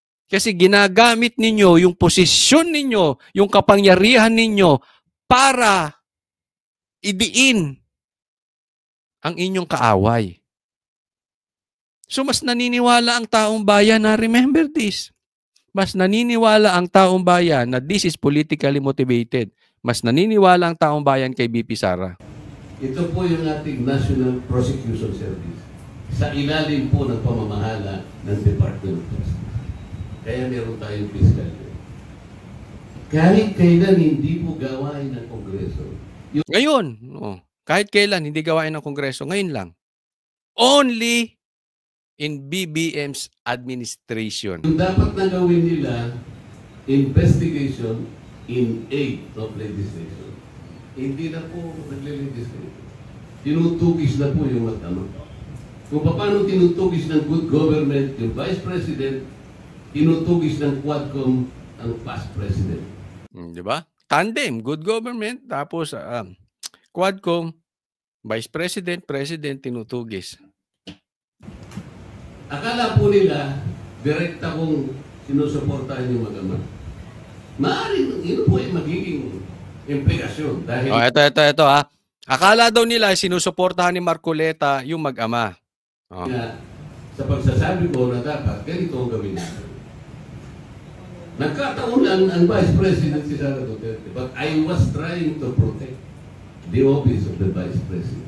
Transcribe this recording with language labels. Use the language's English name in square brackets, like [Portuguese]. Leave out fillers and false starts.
[Filipino] Kasi ginagamit ninyo yung posisyon ninyo, yung kapangyarihan ninyo para idiin ang inyong kaaway. So mas naniniwala ang taong bayan na [English] remember this. [Filipino] Mas naniniwala ang taong bayan na [English] this is politically motivated. [Filipino] Mas naniniwala ang taong bayan kay BP Sara. Ito po yung ating National Prosecution Service. Sa ilalim po ng pamamahala ng Department of Justice. Kaya meron tayong fiscal. Kahit kailan hindi po gawain ng Kongreso. Ngayon, kahit kailan hindi gawain ng Kongreso, ngayon lang. [English] Only in BBM's administration. [Filipino] Yung dapat na gawin nila, [English] investigation in aid of legislation. [Filipino] Hindi na po nagle-legislate. Tinutugis na po yung matama. Kung paano tinutugis ng good government yung Vice President, tinutugis ng Quadcom ang past President. Di ba? Tandem, good government, tapos Quadcom, Vice President, President, tinutugis. Akala po nila, direkta kong sinusuportahan yung mag-ama. Maaaring, yun po ay magiging implikasyon. Dahil... ito Akala daw nila sinusuportahan ni Marcoleta yung mag-ama. Sa pagsasabi ko na dapat, ganito ang gawin natin. Nagkataon lang ang [English] Vice President si Sara Duterte, but I was trying to protect the office of the Vice President.